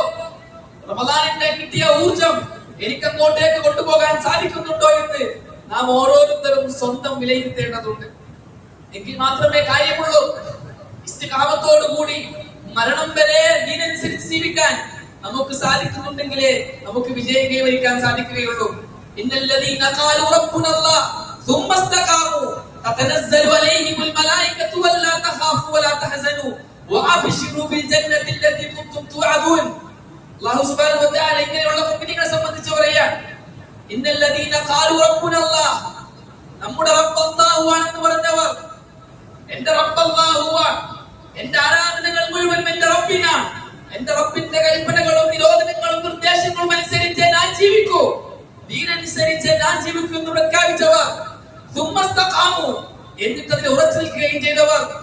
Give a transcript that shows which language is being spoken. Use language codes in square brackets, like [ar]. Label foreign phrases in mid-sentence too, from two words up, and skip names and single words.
[ml] റമദാനിന്റെ കിട്ടിയ ഊർജം എനിക്ക് അങ്ങോട്ടേക്ക് കൊണ്ടുപോകാൻ സാധിക്കുന്നുണ്ടോ എന്ന് നാം ഓരോരുത്തരും സ്വന്തം വിലയിരുത്തേണ്ടതുണ്ട്. എങ്കിൽ മാത്രമേ കാര്യമുള്ളൂ. ഇസ്തിഖാമത്തോടുകൂടി മരണം വരെ ദീനനുസരിച്ച് ജീവിക്കാൻ നമുക്ക് സാധിക്കുന്നുണ്ടെങ്കിലേ നമുക്ക് വിജയം കൈവരിക്കാൻ സാധിക്കുകയുള്ളൂ. [ar] إن الذين قالوا ربنا الله ثم استقاموا تتنزل عليهم الملائكة ولا تخافوا ولا تحزنوا وأبشروا بالجنة التي كنتم توعدون. الله سبحانه وتعالى [ml] ഇങ്ങനെയുള്ള മുഅ്മിനീങ്ങളെ സംബന്ധിച്ച് പറയാൻ, [ar] إن الذين قالوا ربنا الله, [ml] നമ്മുടെ റബ്ബ് അല്ലാഹു ആണെന്ന് പറഞ്ഞവർ, എന്റെ റബ്ബ് അല്ലാഹു ആണ്, എന്റെ ആരാധനകൾ മുഴുവൻ എന്റെ റബ്ബിനാണ്, എന്റെ റബ്ബിന്റെ കൽപ്പനകളും നിരോധനങ്ങളും നിർദ്ദേശങ്ങളും അനുസരിച്ച് ഞാൻ ജീവിക്കൂ, ദീനനുസരിച്ച് ഞാൻ ജീവിക്കൂ എന്ന് പ്രഖ്യാപിച്ചവർ, എന്നിട്ട് അതിൽ ഉറച്ചു നിൽക്കുകയും ചെയ്തവർ,